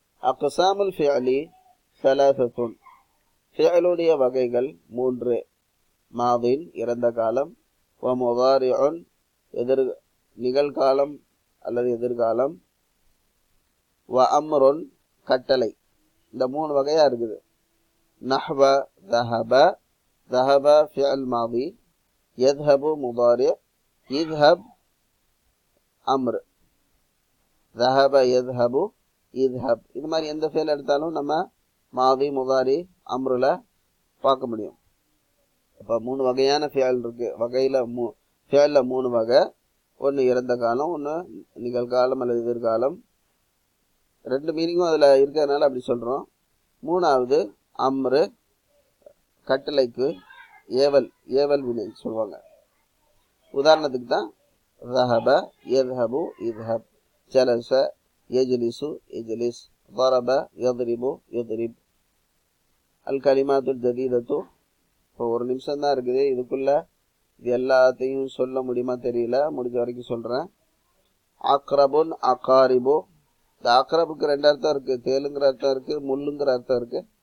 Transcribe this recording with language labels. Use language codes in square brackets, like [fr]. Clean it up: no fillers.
[ar] அக்ஸாமுல் ஃபிஅலி ஸலாஸத்துன், [ta] ஃபிஅலுடைய வகைகள் 3. மாதின் இறந்த காலம், வ முதாரிஉன் நிகழ்காலம் அல்லது எதிர்காலம், வ அம்ருன் கட்டளை. இந்த 3 வகையா இருக்குது. [ar] நஹ்வ ذهب فعل ماضي، يذهب مضارع، يذهب أمر. ذهب يذهب يذهب, [ta] இது மாதிரி எந்த ஃபெயில் எடுத்தாலும் நம்ம மாதி முதாரி அம்ருல பார்க்க முடியும். அப்ப 3 வகையான ஃபெயில் இருக்கு. ஃபெயில்ல 3 வகை. ஒன்று இறந்த காலம், ஒன்று நிகழ்காலம் அல்லது எதிர்காலம். 2 மீனிங்கும் அதுல இருக்கிறதுனால அப்படி சொல்றோம். 3வது அம்ரு, கட்டளைக்கு ஏவல் வினை சொல்லுவாங்க. உதாரணத்துக்கு தான் [ar] ذهب يذهب يذهب، جلس يجلس يجلس، ضرب يضرب يضرب. الكلمات الجديدة. [ta] இப்போ 1 நிமிஷம் தான் இருக்குது, இதுக்குள்ள இது எல்லாத்தையும் சொல்ல முடியுமா தெரியல, முடிஞ்ச வரைக்கும் சொல்றேன். அக்ரபுன் அகாரிபு, இந்த அக்ரபுக்கு 2 அர்த்தம் இருக்கு. தேலுங்கிற அர்த்தம் இருக்கு, முள்ளுங்கிற அர்த்தம் இருக்கு.